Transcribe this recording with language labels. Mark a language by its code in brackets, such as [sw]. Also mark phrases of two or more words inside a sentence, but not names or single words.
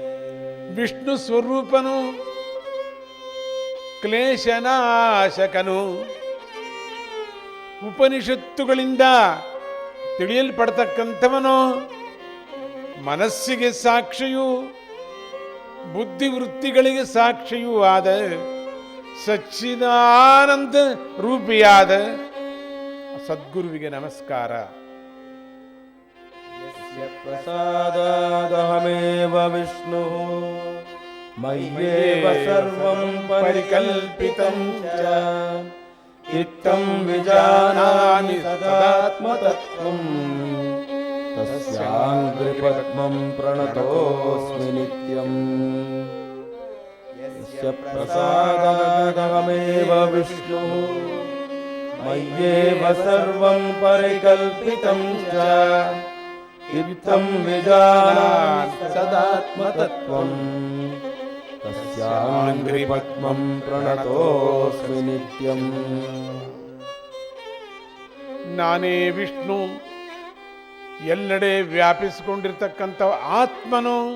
[kn] ವಿಷ್ಣು ಸ್ವರೂಪನು ಕ್ಲೇಶನಾಶಕನು ಉಪನಿಷತ್ತುಗಳಿಂದ ತಿಳಿಯಲ್ಪಡ್ತಕ್ಕಂಥವನು ಮನಸ್ಸಿಗೆ ಸಾಕ್ಷಿಯೂ ಬುದ್ಧಿವೃತ್ತಿಗಳಿಗೆ ಸಾಕ್ಷಿಯೂ ಆದ ಸಚ್ಚಿದಾನಂದ ರೂಪಿಯಾದ ಸದ್ಗುರುವಿಗೆ ನಮಸ್ಕಾರ. [sa] ಯಸ್ಯ ಪ್ರಸಾದಾದಹಮೇವ ವಿಷ್ಣು ಮಯ್ಯೇವ ಸರ್ವಂ ಪರಿಕಲ್ಪಿತಂ ಚ ಇತ್ತಂ ವಿಜಾನಾಮಿ ಸದಾತ್ಮತತ್ವಂ ತಸ್ಯಾಂಘ್ರಿಪದ್ಮಂ ಪ್ರಣತೋಸ್ಮಿ ನಿತ್ಯಂ. ಯಸ್ಯ ಪ್ರಸಾದಾದಹಮೇವ ವಿಷ್ಣು ಮಯ್ಯೇವ ಸರ್ವಂ ಪರಿಕಲ್ಪಿತಂ ಚ ಇತ್ತಂ ವಿಜಾನಾಮಿ ಸದಾತ್ಮತತ್ವಂ ತಸ್ಯಾಂಘ್ರಿಪದ್ಮಂ ಪ್ರಣತೋಸ್ಮಿ ನಿತ್ಯಂ. [kn] ನಾನೇ ವಿಷ್ಣು, ಎಲ್ಲೆಡೆ ವ್ಯಾಪಿಸಿಕೊಂಡಿರ್ತಕ್ಕಂಥ ಆತ್ಮನು.